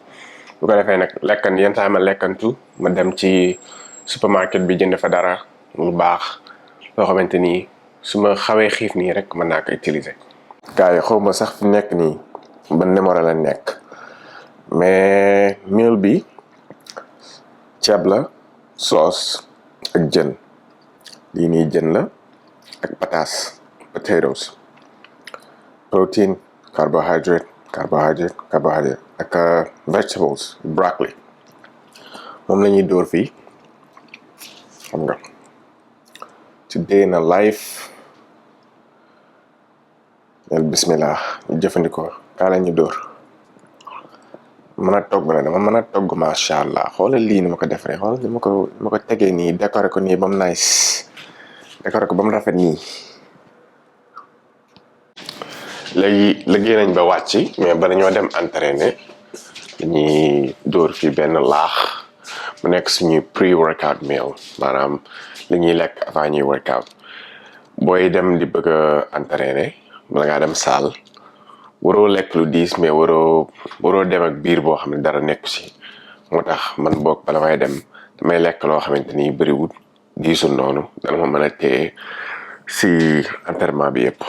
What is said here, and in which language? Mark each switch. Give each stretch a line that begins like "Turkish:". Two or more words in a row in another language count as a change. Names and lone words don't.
Wolof: bu ko defee nag yenn saa ma lekkantu ma dem ci supermarket bi jënd fa dara lu baax loo xamante ni su ma xawee xiif nii rek mën naa ko utiliser. gars yi xaw ma sax fi nekk nii ban numéro la nekk mais meal bi ceeb la sauce ak jën lii nii jën la ak
English: potatoes protein carbohydrate
Wolof: ak
English: vegetables broccoli
Wolof: moom la ñuy dóor fii xam nga today na life nel bismillah ñu jëfandikoo kaa la ñu dóor mën a togg la dama mën a togg
Arabic: ما شاء الله
Wolof: xoolal lii ni ma ko defaree xoolal ni ma ko tegee nii décoré ko nii ba mu nice décoré ko ba mu rafet nii. léegi liggéey nañ ba wàcc mais ba dañoo dem entraîner dañuy dóor fii benn laax mu nekk suñuy pre-workout meal maanaam li ñuy lekk avant ñuy workout booy dem di bëgg a entraîner bala ngaa dem salle waroo lekk lu diis mais waroo dem ak biir boo xam ne dara nekku si moo tax man boog bala may dem damay lekk loo xamante ni bëriwul diisul noonu dana ma mën a téye si entraînement bi yëpp.